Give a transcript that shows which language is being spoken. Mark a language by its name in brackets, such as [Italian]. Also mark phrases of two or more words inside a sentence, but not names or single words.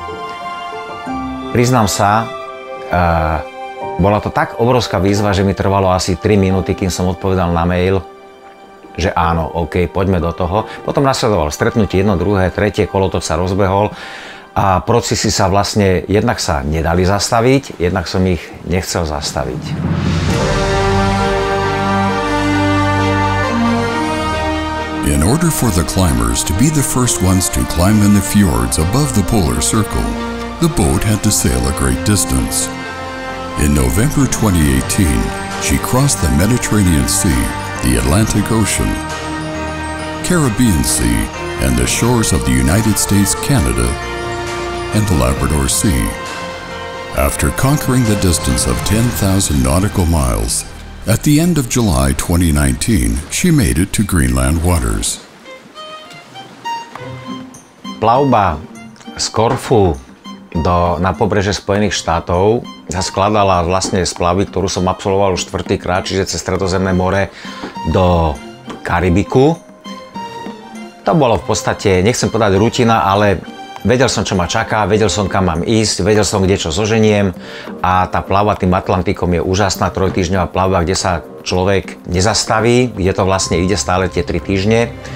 [Slovak] Priznám sa, bola to tak obrovská výzva, že mi trvalo asi 3 minúty, kým som odpovedal na mail, že áno, OK, poďme do toho. Potom nasledovalo stretnutie, jedno, druhé, tretie, kolotoč sa rozbehol a procesy sa vlastne jednak sa nedali zastaviť, jednak som ich nechcel zastaviť. [English] In order for the climbers to be the first ones to climb in the fjords above the polar circle, the boat had to sail a great distance. In November 2018, she crossed the Mediterranean Sea, the Atlantic Ocean, Caribbean Sea, and the shores of the United States, Canada, and the Labrador Sea. After conquering the distance of 10,000 nautical miles, at the end of July 2019, she made it to Greenland waters. [Slovak] Plavba z Korfu na pobreže Spojených štátov sa skladala vlastne z plavby, ktorú som absolvoval už 4. krát, čiže cez Stredozemné more do Karibiku. To bolo v podstate, nechcem povedať rutina, ale vedel som, čo ma čaká, vedel som, kam mám ísť, vedel som, kde čo zoženiem a tá plavba tým Atlantikom je úžasná 3-týždňová plavba, kde sa človek nezastaví, kde to vlastne ide stále tie 3 týždne.